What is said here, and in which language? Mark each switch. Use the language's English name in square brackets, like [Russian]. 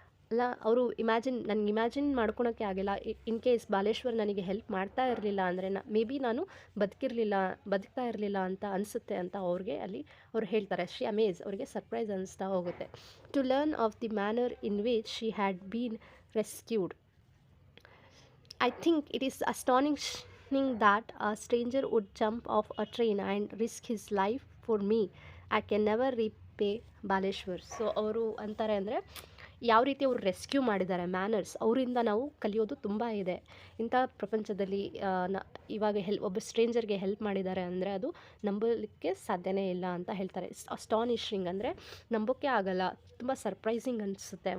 [Kannada] ಅಲ್ಲ, ಅವರು ನನಗೆ ಇಮ್ಯಾಜಿನ್ ಮಾಡ್ಕೊಳೋಕ್ಕೆ ಆಗಿಲ್ಲ. ಇನ್ ಕೇಸ್ ಬಾಲೇಶ್ವರ್ ನನಗೆ ಹೆಲ್ಪ್ ಮಾಡ್ತಾ ಇರಲಿಲ್ಲ ಅಂದರೆ ಮೇ ಬಿ ನಾನು ಬದುಕ್ತಾ ಇರಲಿಲ್ಲ ಅಂತ ಅನಿಸುತ್ತೆ ಅಂತ ಅವ್ರು ಹೇಳ್ತಾರೆ. [English] she amaze, [Kannada] ಅವ್ರಿಗೆ ಸರ್ಪ್ರೈಸ್ ಅನಿಸ್ತಾ ಹೋಗುತ್ತೆ. [English] To learn of the manner in which she had been rescued. I think it is astonishing that a stranger would jump off a train and risk his life for me. I can never repay Baleshwar. [Kannada] So ಅವರು ಅಂತಾರೆ ಅಂದರೆ ಯಾವ ರೀತಿ ಅವರು rescue ಮಾಡಿದ್ದಾರೆ, manners, ಅವರಿಂದ ನಾವು ಕಲಿಯೋದು ತುಂಬ ಇದೆ. ಇಂಥ ಪ್ರಪಂಚದಲ್ಲಿ ಇವಾಗ ಒಬ್ಬ ಸ್ಟ್ರೇಂಜರ್ಗೆ ಹೆಲ್ಪ್ ಮಾಡಿದ್ದಾರೆ ಅಂದರೆ ಅದು ನಂಬಲಿಕ್ಕೆ ಸಾಧ್ಯನೇ ಇಲ್ಲ ಅಂತ ಹೇಳ್ತಾರೆ. ಅಸ್ಟಾನಿಷಿಂಗ್ ಅಂದರೆ ನಂಬೋಕ್ಕೆ ಆಗಲ್ಲ, ತುಂಬ ಸರ್ಪ್ರೈಸಿಂಗ್ ಅನಿಸುತ್ತೆ.